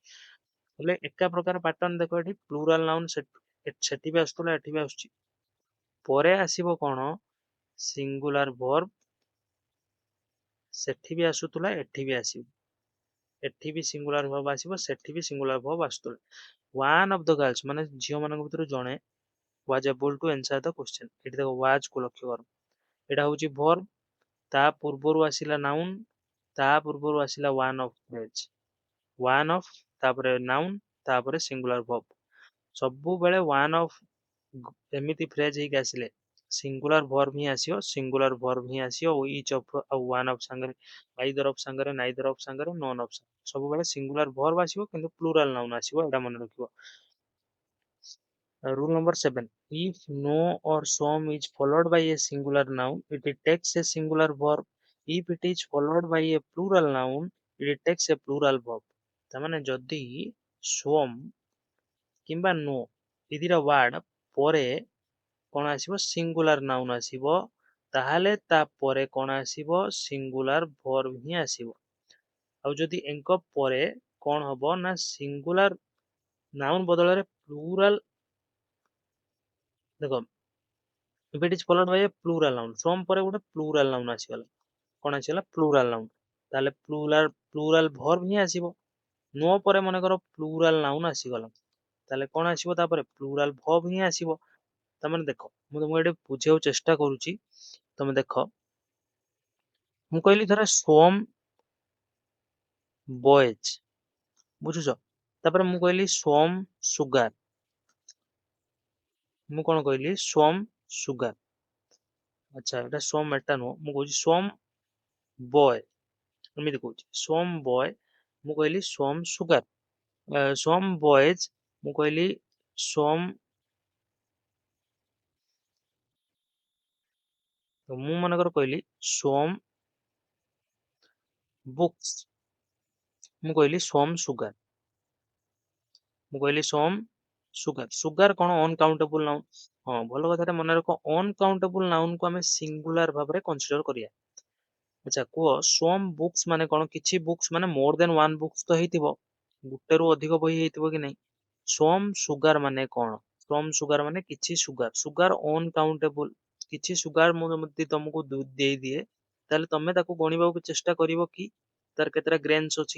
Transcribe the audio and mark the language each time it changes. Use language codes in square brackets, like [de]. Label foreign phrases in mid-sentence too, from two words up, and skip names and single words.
[or] ହେଲେ ଏକା ପ୍ରକାର ପାଟର୍ନ ଦେଖ, ଏଠି [en] plural noun [or] ସେଠି ବି ଆସୁଥିଲା, ଏଠି ବି ଆସୁଛି। ପରେ ଆସିବ କଣ [en] singular verb, [or] ସେଠି ବି ଆସୁଥିଲା, ଏଠି ବି ଆସିବ। ଏଠି ବି [en] singular verb [or] ଆସିବ, ସେଠି ବି [en] singular verb [or] ଆସୁଥିଲା। [en] one of the girls [or] ମାନେ ଝିଅ ମାନଙ୍କ ଭିତରୁ ଜଣେ [en] was able to answer the question। [or] ଏଠି ଦେଖ was କୁ ଲକ୍ଷ୍ୟ କର, ଏଟା ହଉଛି verb, ତା ପୂର୍ବରୁ ଆସିଲା noun, ତା ପୂର୍ବରୁ ଆସିଲା [en] one of phrase, one of [or] ତାପରେ noun ତାପରେ [en] singular verb। [or] ସବୁବେଳେ [en] one of [or] ଏମିତି phrase ହେଇକି ଆସିଲେ [en] singular verb [or] ହିଁ ଆସିବ, [en] singular verb [or] ହିଁ ଆସିବ। [en] each of [or] ଆଉ [en] one of [or] ସାଙ୍ଗରେ, [en] either of [or] ସାଙ୍ଗରେ, [en] neither of [or] ସାଙ୍ଗରେ, [en] none of [or] ସାଙ୍ଗରେ ସବୁବେଳେ [en] singular verb [or] ଆସିବ, କିନ୍ତୁ [en] plural noun [or] ଆସିବ, ଏଟା ମନେ ରଖିବ। [en] Rule number 7. If no or some is followed by a singular noun, it takes a singular verb. If it is followed by a plural noun, it takes a plural verb। [or] ତାମାନେ ଯଦି some କିମ୍ବା no ଏ ଦିଟା ୱାର୍ଡ ପରେ କଣ ଆସିବ [en] singular noun [or] ଆସିବ, ତାହେଲେ ତାପରେ କଣ ଆସିବ [en] singular verb [or] ହିଁ ଆସିବ। ଆଉ ଯଦି ଏଙ୍କ ପରେ କଣ ହବ ନା [en] singular noun [or] ବଦଳରେ ପ୍ଲୁରାଲ, ଦେଖ [en] if it is followed by a plural noun, [or] some ପରେ ଗୋଟେ [en] plural noun [or] ଆସିଗଲା, କଣ ଆସିଗଲା [en] plural noun, [or] ତାହେଲେ [en] plural verb [or] ହିଁ ଆସିବ। no ପରେ ମନେକର [en] plural noun [or] ଆସିଗଲା, ତାହେଲେ କଣ ଆସିବ ତାପରେ [en] plural verb [or] ହିଁ ଆସିବ। ତାମାନେ ଦେଖ ମୁଁ ତମକୁ ଏଠି ବୁଝିବାକୁ ଚେଷ୍ଟା କରୁଛି, ତମେ ଦେଖ ମୁଁ କହିଲି ଧର [en] some boys, [or] ବୁଝୁଛ, ତାପରେ ମୁଁ କହିଲି [en] some sugar, [or] ମୁଁ କଣ କହିଲି [en] some sugar, [or] ଆଚ୍ଛା ଏଟା some ଏଟା ନୁହଁ, ମୁଁ କହୁଛି [en] some boy, [or] ଏମିତି କହୁଛି [en] some boy, [or] ମୁଁ କହିଲି [en] some sugar, some boys [or] ମୁଁ କହିଲି some, ମୁଁ ମନେକର କହିଲି [en] some books, [or] ମୁଁ କହିଲି [en] some sugar, [or] ମୁଁ କହିଲି [en] some sugar, sugar [or] କଣ [en] uncountable noun. [or] ହଁ ଭଲ କଥାଟା ମନେ ରଖ, [en] uncountable noun [or] କୁ ଆମେ ସିଙ୍ଗୁଲାର ଭାବରେ କନସିଡର କରିବା। ଆଚ୍ଛା କୁହ [en] some books [or] ମାନେ କଣ, କିଛି ବୁକ୍ସ ମାନେ [en] more than one books [or] ତ ହେଇଥିବ, ଗୁଟେ ରୁ ଅଧିକ ବହି ହେଇଥିବ କି ନାଇଁ। [en] some sugar [or] ମାନେ କଣ? [en] some sugar [or] ମାନେ କିଛି ସୁଗାର, [en] sugar uncountable, [or] କିଛି ସୁଗାର ମୁଁ ଯଦି ତମକୁ ଦେଇଦିଏ ତାହେଲେ ତମେ ତାକୁ ଗଣିବାକୁ ଚେଷ୍ଟା କରିବ କି ତାର କେତେଟା ଗ୍ରେନ୍ସ ଅଛି।